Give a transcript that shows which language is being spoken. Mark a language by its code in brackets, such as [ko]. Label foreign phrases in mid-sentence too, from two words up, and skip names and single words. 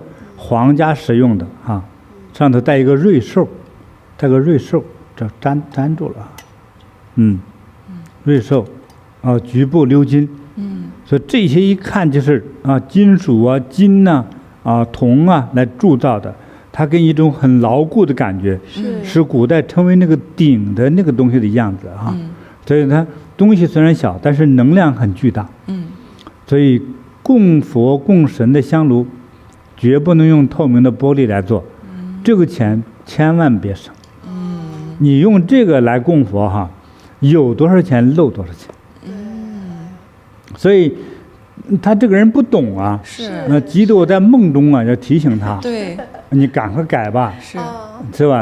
[zh] 皇家使用的哈，上頭帶一個瑞獸，帶個瑞獸，這粘住了，瑞獸，局部鎏金，所以這些一看就是金屬啊、金吶、銅啊來鑄造的，它給你一種很牢固的感覺，是古代稱為那個鼎的那個東西的樣子哈，所以它東西雖然小，但是能量很巨大，所以供佛供神的香爐。絕不能用透明的玻璃來做，這個錢千萬別省。你用這個來供佛哈，有多少錢漏多少錢。所以他這個人不懂啊，急得我在夢中啊要提醒他，你趕快改吧，是吧？